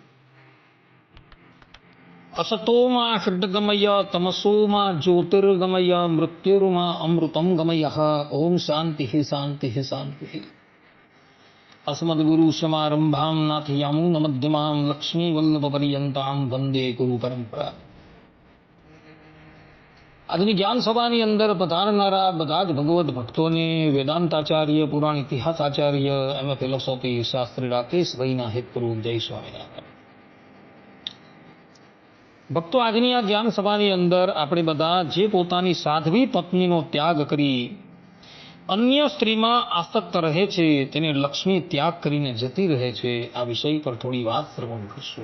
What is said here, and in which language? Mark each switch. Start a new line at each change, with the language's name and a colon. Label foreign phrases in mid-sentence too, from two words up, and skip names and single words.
Sanskrit: असतो मा षड्गमय तमसो मा ज्योतिर्गमय मृत्युर्मा अमृतं गमयः। ओम शांति शांति शांति। अस्मद्गुरुसमारम्भां नाथयामुनमध्यमां लक्ष्मीवल्लभपर्यन्तां वन्दे गुरु परंपरा।
Gujarati: આજની જ્ઞાન સભાની અંદર પધારનારા બધા જ ભગવત ભક્તોને વેદાંતાચાર્ય, પુરાણ ઇતિહાસ આચાર્ય,
English: M philosophy
Gujarati: શાસ્ત્રી રાકેશભાઈના હેતપૂર્વક જય સ્વામિનારાયણ. ભક્તો, આજની આ જ્ઞાન સભાની અંદર આપણે બધા જે પોતાની સાધ્વી પત્નીનો ત્યાગ કરી અન્ય સ્ત્રીમાં આસક્ત રહે છે, તેને લક્ષ્મી ત્યાગ કરીને જતી રહે છે, આ વિષય પર થોડી વાત શ્રવણ કરશું.